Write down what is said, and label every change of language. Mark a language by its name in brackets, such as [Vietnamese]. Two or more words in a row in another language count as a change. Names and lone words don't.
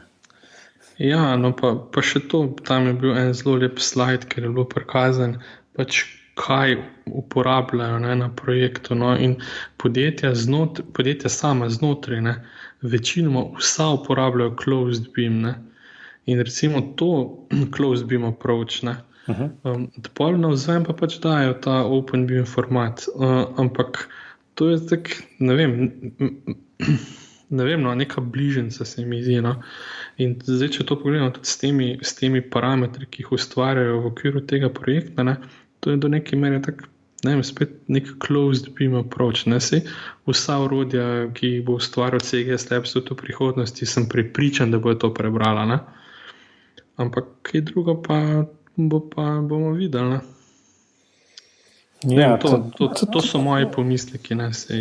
[Slovenian] Ja, no pa še to, tam je bil en zelo lep slajd, ker je bilo prikazan, pač kaj uporabljajo, ne, na projektu, no, in podjetja sama znotraj, ne, večinoma vsa uporabljajo [English] closed beam, [Slovenian] ne, in recimo to [English] closed beam approach, [Slovenian] ne, pol navzven pa pač dajo ta [English] open beam format, [Slovenian] ampak to je tak, ne vem, no, neka bližnjica se mi zdi, no. In zdaj, če to pogledamo tudi s temi parametri, ki jih ustvarjajo v okviru tega projekta, ne, to je do neke mere tak, ne vem, spet nek [English] closed beam approach, [Slovenian] ne, saj vsa orodja, ki jih bo ustvarjal CGS Labs v prihodnosti, sem prepričan, da bojo to prebrala, ne. Ampak kaj drugo pa bomo videli, ne. Ja, to so moji pomisleki, ne, sej.